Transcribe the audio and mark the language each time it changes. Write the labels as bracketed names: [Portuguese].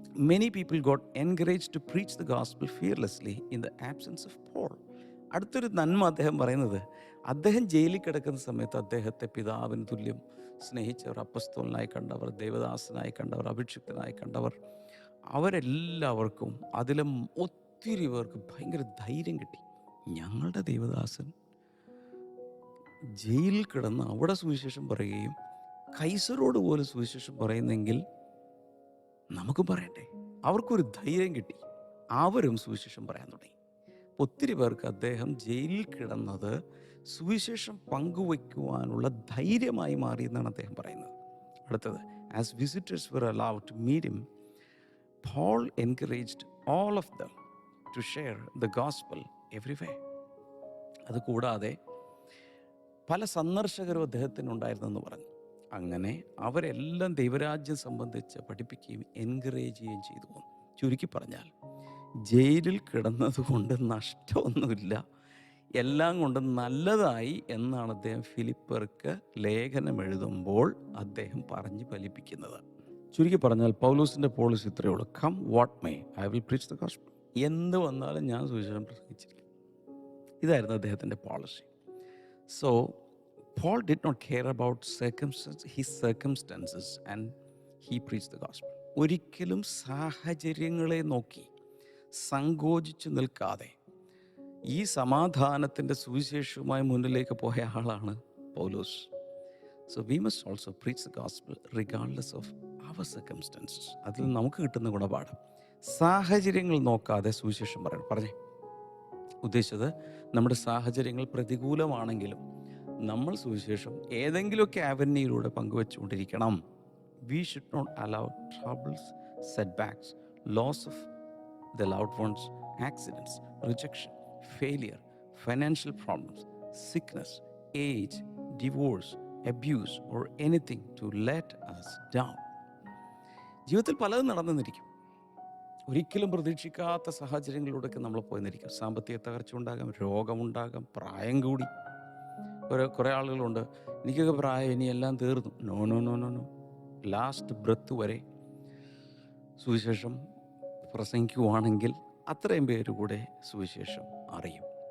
[English] Many people got encouraged to preach the gospel fearlessly in the absence of Paul. [Malayalam] അടുത്തൊരു നന്മ അദ്ദേഹം പറയുന്നത്, അദ്ദേഹം ജയിലിൽ കിടക്കുന്ന സമയത്ത് അദ്ദേഹത്തെ പിതാവിന് തുല്യം സ്നേഹിച്ചവർ, അപ്പസ്തോലനായി കണ്ടവർ, ദേവദാസനായി കണ്ടവർ, അഭിഷിക്തനായി കണ്ടവർ, അവരെല്ലാവർക്കും അതിലും ഒത്തിരി പേർക്ക് ഭയങ്കര ധൈര്യം കിട്ടി. ഞങ്ങളുടെ ദേവദാസൻ ജയിലിൽ കിടന്ന് അവിടെ സുവിശേഷം പറയുകയും കൈസറോട് പോലും സുവിശേഷം പറയുന്നെങ്കിൽ നമുക്ക് പറയണ്ടേ. അവർക്കൊരു ധൈര്യം കിട്ടി, അവരും സുവിശേഷം പറയാൻ തുടങ്ങി. ഒത്തിരി പേർക്ക് അദ്ദേഹം ജയിലിൽ കിടന്നത് സുവിശേഷം പങ്കുവയ്ക്കുവാനുള്ള ധൈര്യമായി മാറി എന്നാണ് അദ്ദേഹം പറയുന്നത്. അടുത്തത്, [English] As visitors were allowed to meet him, Paul encouraged all of them to share the gospel everywhere. [Malayalam] അതുകൂടാതെ പല സന്ദർശകരും അദ്ദേഹത്തിനുണ്ടായിരുന്നെന്ന് പറഞ്ഞു. അങ്ങനെ അവരെല്ലാം ദൈവരാജ്യം സംബന്ധിച്ച് പഠിപ്പിക്കുകയും എൻകറേജ് ചെയ്യുകയും ചെയ്തു. ചുരുക്കി പറഞ്ഞാൽ ജയിലിൽ കിടന്നതുകൊണ്ട് നഷ്ടമൊന്നുമില്ല, എല്ലാം കൊണ്ടും നല്ലതായി എന്നാണ് അദ്ദേഹം ഫിലിപ്പർക്ക് ലേഖനം എഴുതുമ്പോൾ അദ്ദേഹം പറഞ്ഞ് ഫലിപ്പിക്കുന്നത്. ചുരുക്കി പറഞ്ഞാൽ പൗലോസിൻ്റെ പോളിസി ഇത്രയേ ഉള്ളൂ, [English] Come what may I will preach the gospel. [Malayalam] എന്ത് വന്നാലും ഞാൻ സുവിശേഷം പ്രസംഗിച്ചിരിക്കും. ഇതായിരുന്നു അദ്ദേഹത്തിൻ്റെ policy. [English] So Paul did not care about his circumstances and he preached the gospel. [Malayalam] ഒരിക്കലും സാഹചര്യങ്ങളെ നോക്കി സങ്കോചിച്ചു നിൽക്കാതെ ഈ സമാധാനത്തിൻ്റെ സുവിശേഷവുമായി മുന്നിലേക്ക് പോയ ആളാണ് പൗലോസ്. [English] So we must also preach the gospel regardless of our circumstances. [Malayalam] അതിൽ നമുക്ക് കിട്ടുന്ന ഗുണപാഠം, സാഹചര്യങ്ങൾ നോക്കാതെ സുവിശേഷം പറഞ്ഞേ. ഉദ്ദേശിച്ചത് നമ്മുടെ സാഹചര്യങ്ങൾ പ്രതികൂലമാണെങ്കിലും നമ്മൾ സുവിശേഷം ഏതെങ്കിലുമൊക്കെ ആവന്യൂയിലൂടെ പങ്കുവെച്ചുകൊണ്ടിരിക്കണം. [English] We should not allow troubles, setbacks, loss of the loved ones, accidents, rejection, failure, financial problems, sickness, age, divorce, abuse or anything to let us down. [Malayalam] ജീവിതത്തിൽ പലതും നടന്നിരിക്കും. ഒരിക്കലും പ്രതീക്ഷിക്കാത്ത സാഹചര്യങ്ങളിലൂടെയൊക്കെ നമ്മൾ പോയെന്നിരിക്കും. സാമ്പത്തിക തകർച്ച ഉണ്ടാകാം, രോഗമുണ്ടാകാം, പ്രായം കൂടി. കുറേ ആളുകളുണ്ട്, എനിക്കൊക്കെ പ്രായം, ഇനി എല്ലാം തീർന്നു. [English] no no no no no last breath [Malayalam] വരെ സുവിശേഷം പ്രസംഗിക്കുവാണെങ്കിൽ അത്രയും പേര് കൂടെ സുവിശേഷം അറിയും.